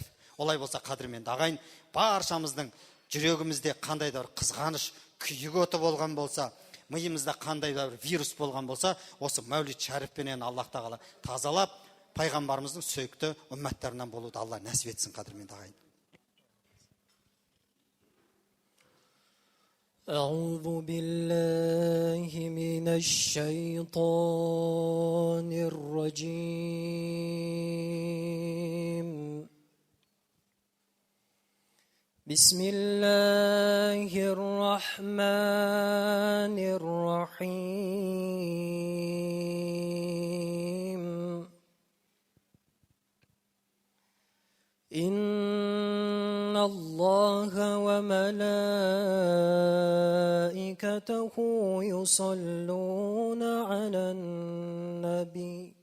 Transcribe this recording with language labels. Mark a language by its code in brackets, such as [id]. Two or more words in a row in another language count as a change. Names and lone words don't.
[kk] Олай болса, қадірменді ағайын, баршамыздың жүрегімізде қандай да бір қызғаныш, күйік оты болған болса, миымызда қандай да бір вирус болған болса, осы мәуліт шәріфпенен Аллах тағала тазалап, пайғамбарымыздың сүйікті үмметтарынан болуды Алла нәсіп етсін, қадірменді ағайын. [ar] أعوذ بالله من الشيطان الرجيم بسم الله الرحمن الرحيم إن الله وملائكته يصلون على النبي